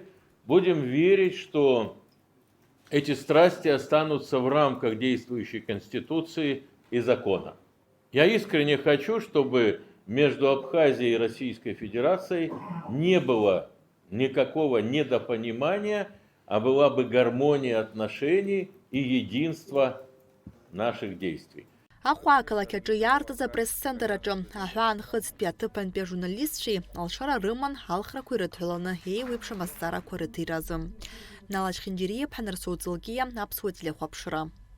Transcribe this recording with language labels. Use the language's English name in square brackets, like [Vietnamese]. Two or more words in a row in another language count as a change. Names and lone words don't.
[Russian] Будем верить, что эти страсти останутся в рамках действующей Конституции и закона. Я искренне хочу, чтобы между Абхазией и Российской Федерацией не было никакого недопонимания, а была бы гармония отношений и единство наших действий. [Abkhazian] Аҟәа ақалақь аҿы иаартыз апресс-центр аҿы аҳәаанхыҵтәи аҭыԥантәи ажурналистцәеи алшара рыман алхрақәа ирыдҳәаланы еиуеиԥшым азҵаарақәа рыҭиразы. Налаџь Хинџьериев, Ҳанарсоу Ҵылкиа, Аԥсуа телехәаԥшра.